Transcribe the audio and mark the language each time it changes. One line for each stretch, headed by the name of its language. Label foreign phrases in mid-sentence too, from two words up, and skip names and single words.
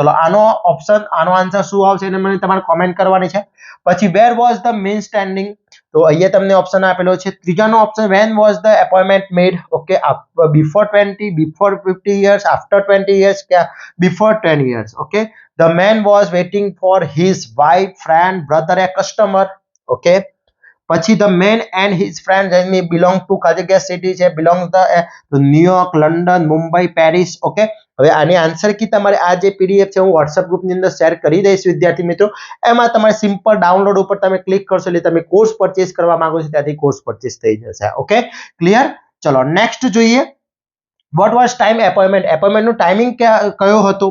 Gujarati: ચલો, આનો ઓપ્શન, આનો આન્સર શું આવશે એને મને તમારે કોમેન્ટ કરવાની છે. પછી
English: where was the man standing,
Gujarati: તો અહીંયા તમને ઓપ્શન આપેલો છે. ત્રીજાનો ઓપ્શન
English: when was the appointment made. Okay, before 20, before 50 years, આફ્ટર 20 years કે બિફોર 10 years. ઓકે, the man was waiting for his wife, friend, brother, a customer. Okay, પછી the man and his friends and me belong to
Gujarati: કઈ સિટી છે,
English: belong to ન્યુયોર્ક, લંડન, મુંબઈ, પેરિસ.
Gujarati: ઓકે, હવે આની આન્સર કી તમારે આ જે PDF છે હું WhatsApp ગ્રુપની અંદર શેર કરી દઈશ વિદ્યાર્થી મિત્રો. એમાં તમારે સિમ્પલ ડાઉનલોડ ઉપર તમે ક્લિક કરશો એટલે તમે કોર્સ પરચેસ કરવા માંગો છો ત્યાંથી કોર્સ પરચેસ થઈ જશે. ઓકે, ક્લિયર? ચલો નેક્સ્ટ જોઈએ.
English: what was time appointment,
Gujarati: એપોઇન્ટમેન્ટનું ટાઈમિંગ કયો હતો?